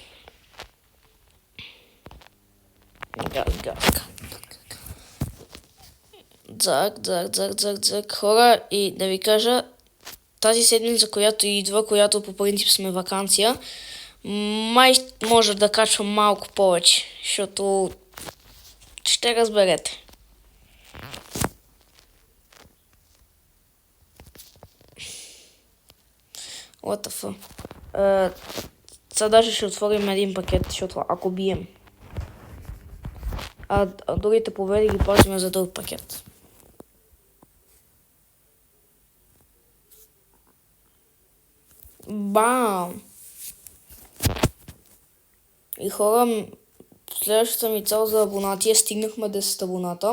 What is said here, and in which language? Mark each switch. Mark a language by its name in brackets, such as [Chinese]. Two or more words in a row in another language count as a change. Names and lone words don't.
[Bulgarian] Дзак. Хора, и да ви кажа, тази седмица, която по принцип сме ваканция, май може да качвам малко повече, защото ще разберете. [English] What the fuck? [Bulgarian] Сега даже ще отворим един пакет, защото ако бием. А другите победи ги пазим за друг пакет. Бам! И хора, следващата ми цел за абонати стигнахме 10 абоната.